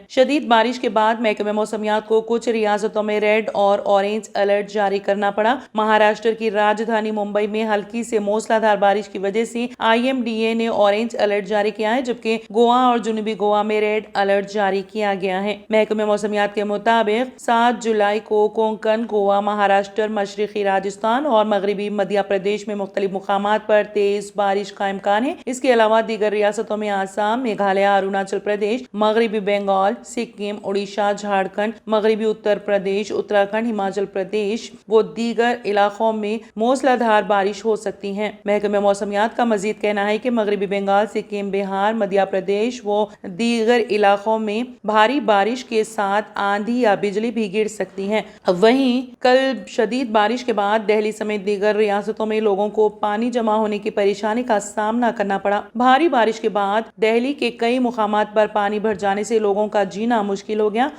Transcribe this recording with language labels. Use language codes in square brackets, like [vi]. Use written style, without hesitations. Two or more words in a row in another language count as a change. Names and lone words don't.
[ur] شدید بارش کے بعد محکمہ موسمیات کو کچھ ریاستوں میں ریڈ اور اورنج الرٹ جاری کرنا پڑا۔ مہاراشٹر کی راجدھانی ممبئی میں ہلکی سے موسلا دھار بارش کی وجہ سے IMDA نے اورنج الرٹ جاری کیا ہے، جبکہ گوا اور جنوبی گوا میں ریڈ الرٹ جاری کیا گیا ہے۔ محکمہ موسمیات کے مطابق 7 جولائی کو کونکن، گوا، مہاراشٹر، مشرقی راجستھان اور مغربی مدھیہ پردیش میں مختلف مقامات پر تیز بارش کا امکان ہے۔ اس کے علاوہ دیگر ریاستوں میں آسام، میگھالیہ، اروناچل پردیش، مغربی بنگال، سکم، اڑیسہ، جھارکھنڈ، مغربی اتر پردیش، اتراکھنڈ، ہماچل پردیش و دیگر علاقوں میں موسلا دھار بارش ہو سکتی ہے۔ محکمہ موسمیات کا مزید کہنا ہے کہ مغربی بنگال، سکم، بہار، مدھیہ پردیش و دیگر علاقوں میں بھاری بارش کے ساتھ آندھی یا بجلی بھی گر سکتی ہے۔ وہیں کل شدید بارش کے بعد دہلی سمیت دیگر ریاستوں میں لوگوں کو پانی جمع ہونے کی پریشانی کا سامنا کرنا پڑا۔ بھاری بارش کے بعد دہلی کے کئی مقامات پر پانی بھر جانے سے لوگوں کا جینا مشکل ہو گیا۔